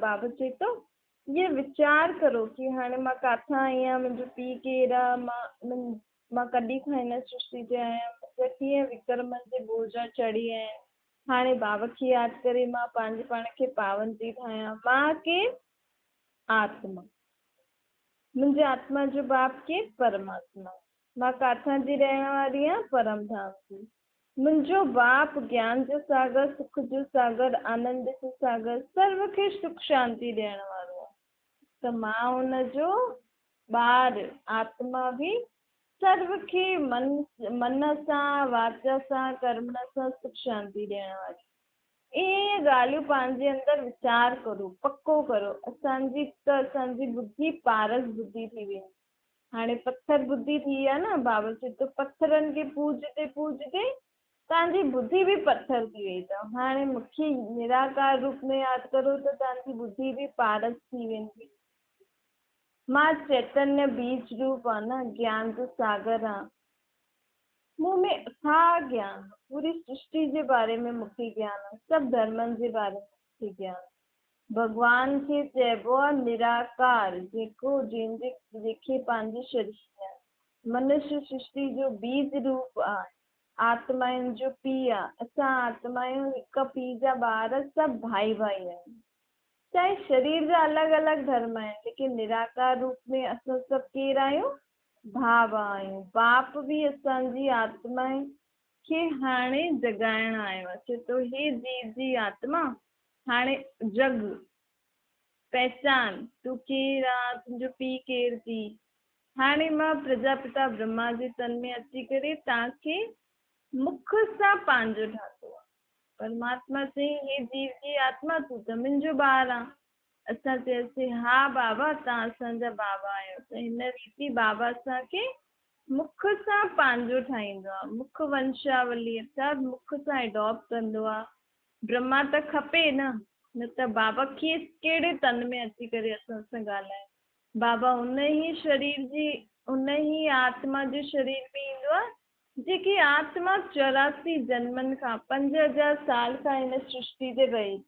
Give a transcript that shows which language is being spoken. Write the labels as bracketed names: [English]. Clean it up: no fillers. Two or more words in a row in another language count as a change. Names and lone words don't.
[Sindhi] बाबा चए थो इहे वीचार करो कि हाणे मां किथां आई आहियां, मुंहिंजो पीउ केरु आहे, मां कॾहिं खां हिन सृष्टि ते आहियां, मुंहिंजा कीअं विक्रमनि जे बोझा चढ़ी आहिनि। हाणे बाबा खे यादि करे मां पंहिंजे पाण खे पावन थी ठाहियां। मां केरु? आत्मा। मुंहिंजे आत्मा जो बाप केरु? परमात्मा। मां काथां जी रहण वारी आहियां? परम धाम जी। मुंहिंजो बाप ज्ञान जो सागर, सुख जो सागर, आनंद जो सागर, सर्व खे सुख शांति ॾियण वारो आहे। त मां हुनजो ॿार आत्मा बि सर्व खे मन सां, वाचा सां, कर्म सां सुख शांति ॾियण वारी। इहे ॻाल्हियूं पंहिंजे अंदरि वीचार करो, पको करो। असांजी बुद्धि पारस बुद्धि थी वेंदी। हाणे पत्थर बुद्धि थी आहे न। बाबा चए थो पत्थरनि खे पूजते पूजते तव्हांजी बुद्धि बि पत्थर थी वई अथव। हाणे मूंखे निराकार रूप में यादि करो त तव्हांजी बुद्धि बि पारस थी वेंदी। मां चैतन्य बीज रूप आहे न, ज्ञान जो सागर आहे। मूं में अथाह ज्ञान, पूरी सृष्टि जे बारे में मूंखे ज्ञान आहे, सभु धर्मनि जे बारे में मूंखे ज्ञान आहे। भॻवान खे चइबो आहे निराकार, जंहिंखे पंहिंजे शरीर आहे। मनुष्य सृष्टि जो बीज रूप आहे, आत्माउनि जो पीउ आहे। असां आत्माऊं हिक पीउ जा ॿार, सभु भाई भाई आहियूं। चाहे शरीर जा अलॻि अलॻि धर्म आहिनि, लेकिन निराकार रूप में असां सभु केरु आहियूं? भाव आहियूं। बाप बि असांजी आत्मा खे हाणे जगाइण आयो आहे। चए थो हे जीव जी आत्मा, हाणे जग, पहचान, तूं केरु आहे, तुंहिंजो पीउ केरु थी। हाणे मां प्रजापिता ब्रह्मा जे तन में अची करे तव्हांखे मुख सां पंहिंजो ठातो आहे। परमात्मा चई हे जीव जी आत्मा, तूं त मुंहिंजो ॿारु आहे। असां चयोसीं हा बाबा, तव्हां असांजा बाबा आहियो। त हिन रीति बाबा असांखे मुख सां पंहिंजो ठाहींदो आहे। मुख वंशावली अर्थात मुख सां एडॉप्ट कंदो आहे। ब्रह्मा त खपे न त बाबा खे कहिड़े तन में अची करे असां सां ॻाल्हाए। बाबा उन ई शरीर जी, उन ई आत्मा जे शरीर में ईंदो आहे जेकी आत्मा 84 जन्मनि खां, 5000 साल खां हिन सृष्टि ते रहे थी।